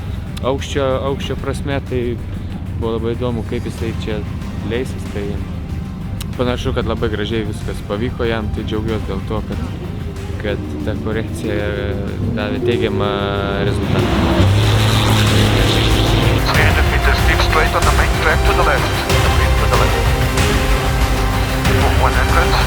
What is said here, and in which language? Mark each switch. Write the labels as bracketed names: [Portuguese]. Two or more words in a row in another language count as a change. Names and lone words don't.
[Lithuanian] aukščio prasme, tai buvo labai įdomu, kaip jisai čia leisis, tai panašu, kad labai gražiai viskas pavyko jam, tai džiaugiuosi dėl to, kad ta korekcija davė teigiamą rezultatą. [English] 300 meters keep straight on the main track to the left. To the left. 100.